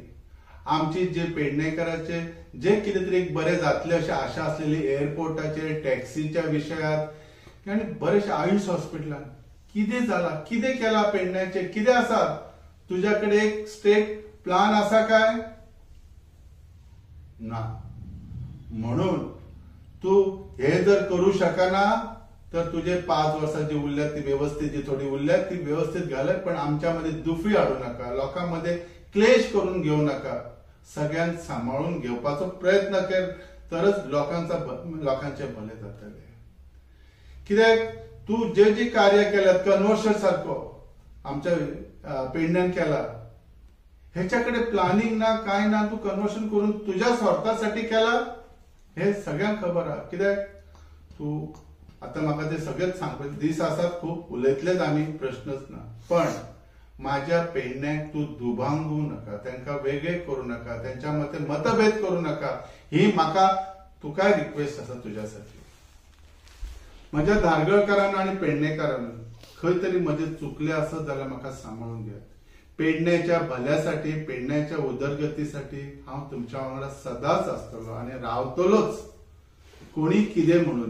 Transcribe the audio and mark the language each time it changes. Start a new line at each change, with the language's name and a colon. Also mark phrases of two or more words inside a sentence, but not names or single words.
Konkani: आमची जे पेडणेकाराचे जे कितें तरी एक बरें जातले अशी आशा असलेली एअरपोर्टाचेर, टॅक्सीच्या विशयात आनी बरेचशे आयुष हॉस्पिटलांत कितें जाला, कितें केला पेडण्याचे, कितें आसा? तुझ्याकडे एक
English: state plan
Konkani: आसा काय? ना. म्हणून तू हे जर करू शकना तर तुझे 5 वर्सां जी उरल्यात ती व्यवस्थित, जी थोडी उरल्यात ती व्यवस्थित घालत, पण आमच्यामध्ये दुफी हाडू नका, लोकांमध्ये क्लेश करून घेऊ नका. सगळ्यांक सांभाळून घेवपाचो प्रयत्न कर, तरच लोकांचे भले जातले. कित्याक तू जे कार्य केल्यात, कन्वर्शन सारको आमच्या पेडण्यान केला, ह्याच्याकडे प्लॅनिंग ना, काय ना, तू कन्वर्शन करून तुझ्या स्वार्थासाठी केला हे सगळ्यांक खबर आहा. कित्याक तू आता म्हाका ते सगळेच सांगपाचे दीस आसात, खूप उलयतलेच आमी, प्रश्नच ना.
Marathi: पण माझ्या पेडण्याक तू दुभांगू नका, त्यांना वेगळे करू नका, त्यांच्या मते मतभेद करू नका.
Konkani: ही म्हाका तुका रिक्वेस्ट आसा तुझ्यासाठी. माझ्या धारगळकारांना आणि पेडणेकारांना खंय तरी मध्ये चुकले असत जाल्यार म्हाका सांभाळून घ्या. पेडण्याच्या भल्यासाठी, पेडण्याच्या उदरगतीसाठी हांव तुमच्या वांगडा सदांच आसतलो आणि रावतलोच, कोणी कितें म्हणून.